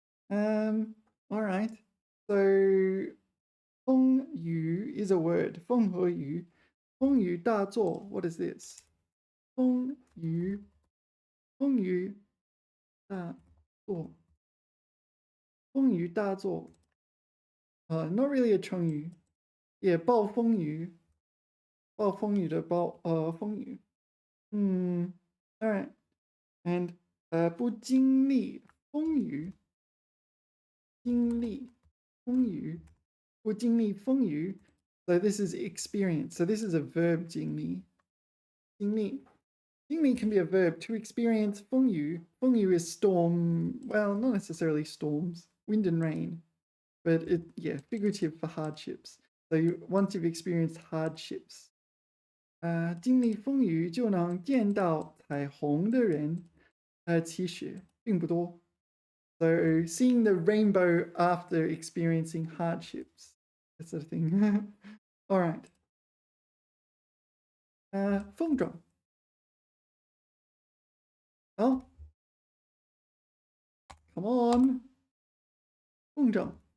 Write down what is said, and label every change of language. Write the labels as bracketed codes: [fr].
[en] All right. So 风雨 is a word. [zh] 风和雨.风雨大作. [en] What is this? [zh] 风雨大作. 风雨大作. [en] Not really a 成语. [zh] Yeah, 暴风雨. 暴风雨的暴风雨. [en] All right. [zh] And 不经历风雨，经历风雨，不经历风雨. [en] So this is experience. So this is a verb 经历. 经历 Jingli can be a verb to experience 风雨. 风雨 is storm, well, not necessarily storms, wind and rain, but yeah, figurative for hardships. So once you've experienced hardships, [zh] 经历风雨就能见到彩虹的人，其实并不多. [en] So seeing the rainbow after experiencing hardships, that sort of thing. All right. [zh] 风筝. [en] Oh, come on. 风筝.